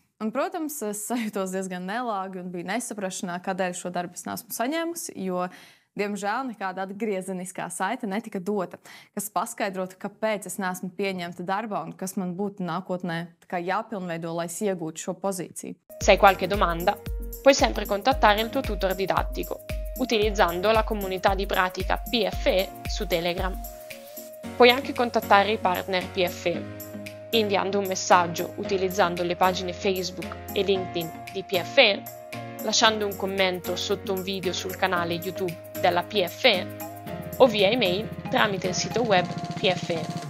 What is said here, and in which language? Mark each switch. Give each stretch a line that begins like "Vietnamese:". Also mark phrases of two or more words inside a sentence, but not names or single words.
Latvian: Un, protams, es sajūtos diezgan nelāgi un biju nesaprašanā, kādēļ šo darbu es neesmu saņēmusi, jo diemžēl nekāda atgriezeniskā saite netika dota, kas paskaidrotu, kāpēc es neesmu pieņemta darbā un kas man būtu nākotnē jāpilnveido, lai es iegūtu šo pozīciju.
Italian: Se hai qualche domanda, puoi sempre contattare il tuo tutor didattico, utilizzando la comunità di pratica PFE su Telegram. Puoi anche contattare i partner PFE, inviando un messaggio utilizzando le pagine Facebook e LinkedIn di PFE, lasciando un commento sotto un video sul canale YouTube della PFE o via email tramite il sito web PFE.